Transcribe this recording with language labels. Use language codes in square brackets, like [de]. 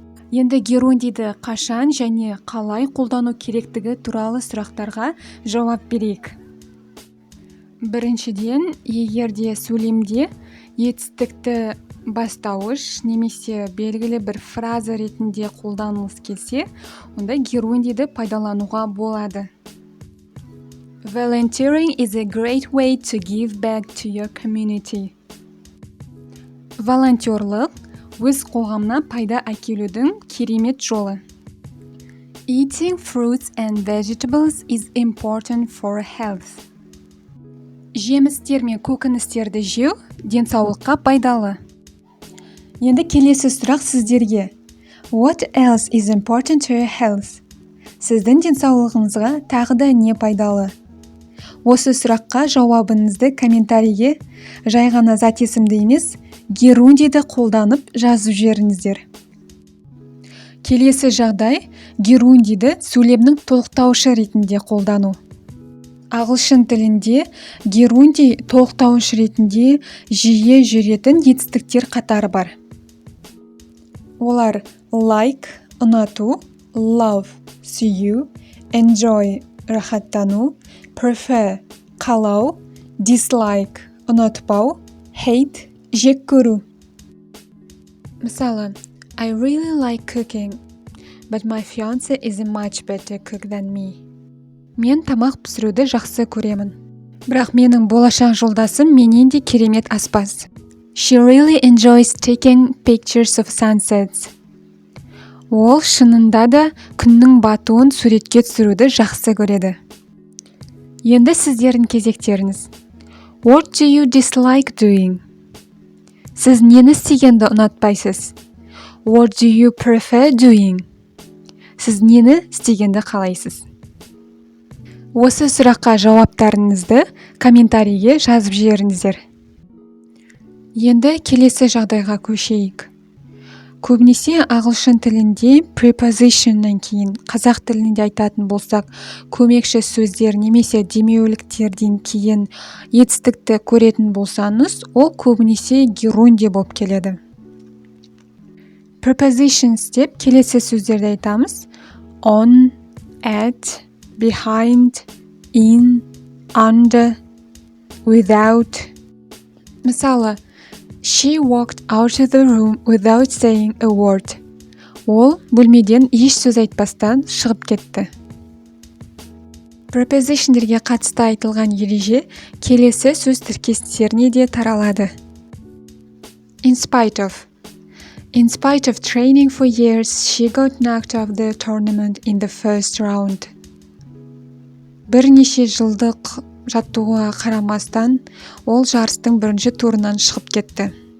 [kk] Енді герундиді қашан және қалай қолдану керектігі туралы сұрақтарға жауап берейік. Біріншіден, егерде сөйлемде етістікті бастауыш немесе белгілі бір фраза ретінде қолданылғысы келсе, онда герундиді пайдалануға болады. [en] Volunteering is a great way to give back to your community. [kk] Волонтерлық өз қоғамына пайда әкелудің керемет жолы. [en] Eating fruits and vegetables is important for health. [kk] Жемістер мен көкөністерді жеу денсаулыққа пайдалы. Енді келесі сұрақ сіздерге. [en] What else is important to your health? [kk] Сіздің денсаулығыңызға тағы да не пайдалы? Осы сұраққа жауабыңызды комментарийге жай ғана зат есімді емес, герундиді қолданып жазып жіберіңіздер. Келесі жағдай герундиді сөйлемнің толықтауышы ретінде қолдану. Ағылшын тілінде герунди толықтауыш ретінде жиі жүретін етістіктер қатары бар. Олар like ұнату, love сүю, enjoy рахаттану, prefer қалау, dislike ұнатпау, hate жек көру. Мысалы, [en] I really like cooking, but my fiance is a much better cook than me. [kk] Мен тамақ пісіруді жақсы көремін. Бірақ менің болашақ жолдасым менен де керемет аспаз. [en] She really enjoys taking pictures of sunsets. [kk] Ол шынында да күннің батуын суретке түсіруді жақсы көреді. Енді сіздердің кезектеріңіз. [en] What do you dislike doing? [kk] Сіз нені істегенді ұнатпайсыз? [en] What do you prefer doing? [kk] Сіз нені істегенді қалайсыз? Осы сұраққа жауаптарыңызды комментарийге жазып жіберіңіздер. Енді келесі жағдайға көшейік. Көбінесе ағылшын тілінде prepositionнан кейін, қазақ тілінде айтатын болсақ, көмекші сөздер немесе демеуліктерден кейін етістікті көретін болсаңыз, ол көбінесе герунди болып келеді. Prepositions деп келесі сөздерді айтамыз. [en] On, at, behind, in, under, without. [kk] Мысалы, [en] she walked out of the room without saying a word. [kk] Ол бөлмеден еш сөз айтпастан шығып кетті. Prepositionдерге қатысты айтылған ереже келесі сөз тіркестеріне де таралады. [en] In spite of. In spite of training for years, she got knocked out of the tournament in the first round. [kk] Бірнеше жылдық жаттығуға қарамастан, ол жарыстың бірінші турынан шығып кетті.